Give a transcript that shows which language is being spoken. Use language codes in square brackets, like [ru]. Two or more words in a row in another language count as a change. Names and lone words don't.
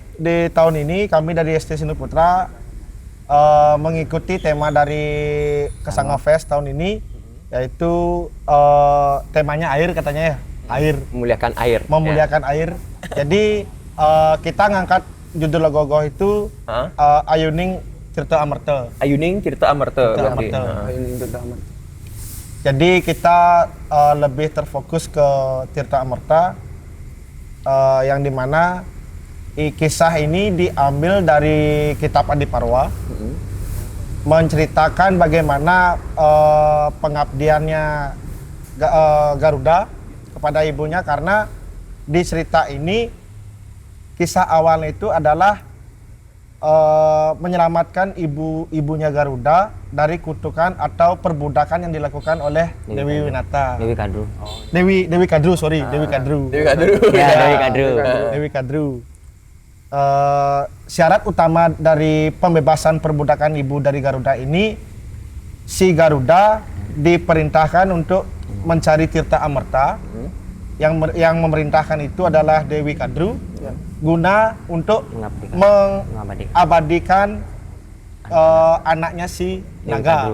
[id] di tahun ini kami dari ST Sindu Putra mengikuti tema dari Kesanga Fest tahun ini, yaitu temanya air katanya ya, air, Memuliakan air. memuliakan air. Jadi kita ngangkat judul Ogogoh itu Hah? Ayuning Tirta Amerta. Ayuning Tirta Amerta Tirta berarti. Amerta. Ini untuk tamat. Jadi kita lebih terfokus ke Tirta Amerta, yang dimana kisah ini diambil dari kitab Adiparwa, menceritakan bagaimana pengabdiannya Garuda kepada ibunya, karena di cerita ini kisah awalnya itu adalah menyelamatkan ibunya Garuda dari kutukan atau perbudakan yang dilakukan oleh Dewi Winata. Dewi Kadru. Dewi Kadru, sorry, Dewi Kadru. Dewi Kadru. Ya, Dewi Kadru. Dewi Kadru. Syarat utama dari pembebasan perbudakan ibu dari Garuda ini, si Garuda diperintahkan untuk mencari Tirta Amerta. Yang memerintahkan itu adalah Dewi Kadru, guna untuk mengabadikan anaknya si Naga.